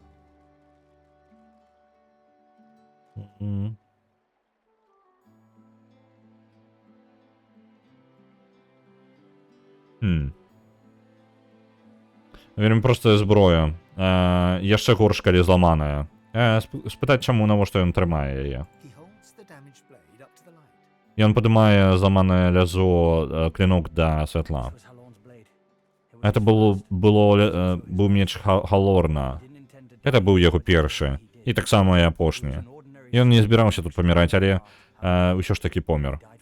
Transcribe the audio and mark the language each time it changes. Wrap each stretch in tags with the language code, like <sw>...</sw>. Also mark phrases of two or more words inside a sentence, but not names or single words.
<be>Вельмі простая зброя. Яшчэ горш, калі зламаная. Спытаць, чаму, навошта ён трымае яе.</be> <en>He holds the damaged blade up to the light.</en> <be>Ён падымае зламанае лязо, клинок да святла. Это быў меч Халорна. Это быў яго першы. І таксама і апошні. Ён не збіраўся тут паміраць, але ўсё ж такі помер.</be>